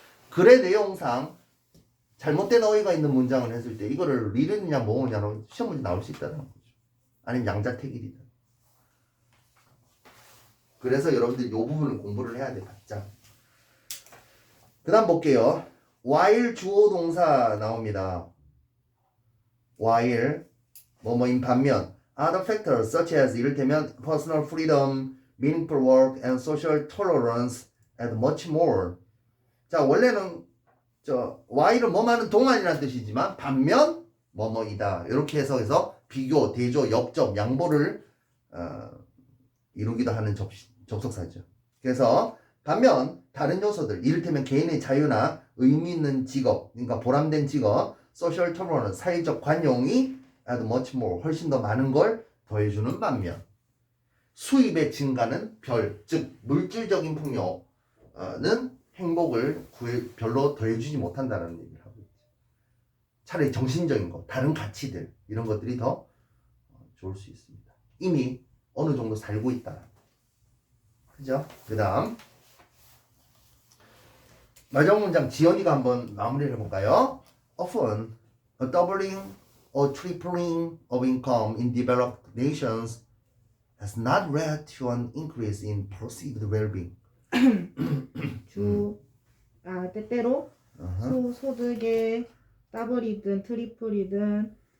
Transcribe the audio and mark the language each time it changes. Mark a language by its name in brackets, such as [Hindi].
[Korean] 글의 내용상 잘못된 어휘가 있는 문장을 했을 때 이거를 리를이냐 뭐냐로 시험 문제 나올 수 있다는 거죠. 아니면 양자택일이다. 그래서 여러분들이 이 부분을 공부를 해야 돼. 바짝. 그 다음 볼게요. while 주어 동사 나옵니다. [English] while [Korean] 뭐뭐인 반면 [English] other factors such as [Korean] 이를테면 [English] personal freedom, meaningful work, and social tolerance and much more. [Korean] 자 원래는 while은 뭐뭐하는 동안이라는 뜻이지만 반면 뭐뭐이다. 이렇게 해서 비교, 대조, 역접, 양보를 이루기도 하는 접속사죠. 그래서 반면 다른 요소들 이를테면 개인의 자유나 의미 있는 직업, 그러니까 보람된 직업, [English] social tolerance, [Korean] 사회적 관용이 [English] add much more, [Korean] 훨씬 더 많은 걸 더해주는 반면 수입의 증가는 즉 물질적인 풍요는 행복을 별로 더해주지 못한다는 얘기를 하고 있죠. 차라리 정신적인 것, 다른 가치들 이런 것들이 더 좋을 수 있습니다. 이미 어느 정도 살고 있다. 그죠? 그 다음 마지막 문장 지연이가 한번 마무리를 해볼까요? [English] Often a doubling or tripling of income in developed nations has not led to an increase in perceived well-being. [Korean] 때때로 소득의 더블이든 트리플이든